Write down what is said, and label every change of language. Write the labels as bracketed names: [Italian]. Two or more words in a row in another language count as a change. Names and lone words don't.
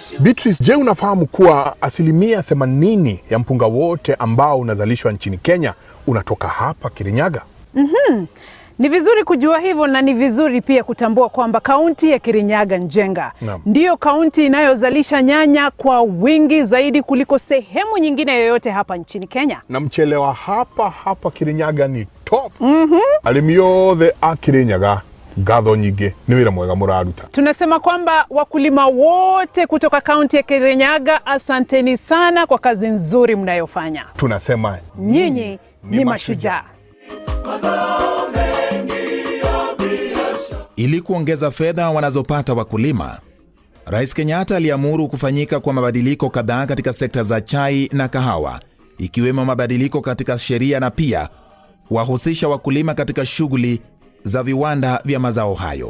[Swahili] Beatrice, je, unafahamu kuwa 80% ya mpunga wote ambao unazalishwa nchini Kenya unatoka hapa Kirinyaga? Ni vizuri kujua hivyo, na ni vizuri pia kutambua kwamba kaunti ya Kirinyaga Njenga ndiyo kaunti inayozalisha nyanya kwa wingi zaidi kuliko sehemu nyingine yoyote hapa nchini Kenya. Na mchele wa hapa Kirinyaga ni top. [Kikuyu] Arĩmi othe a Kirinyaga ngatho nyingĩ nĩ wĩra mwega mũraruta. [Swahili] Tunasema kwamba wakulima wote kutoka kaunti ya Kirinyaga, asanteni sana kwa kazi nzuri mnayofanya. Tunasema nyinyi ni mashujaa. Ili kuongeza fedha wanazopata wakulima, Rais Kenyatta aliamuru kufanyika kwa mabadiliko kadhaa katika sekta za chai na kahawa, ikiwemo mabadiliko katika sheria na pia wahusisha wakulima katika shughuli za viwanda vya mazao hayo.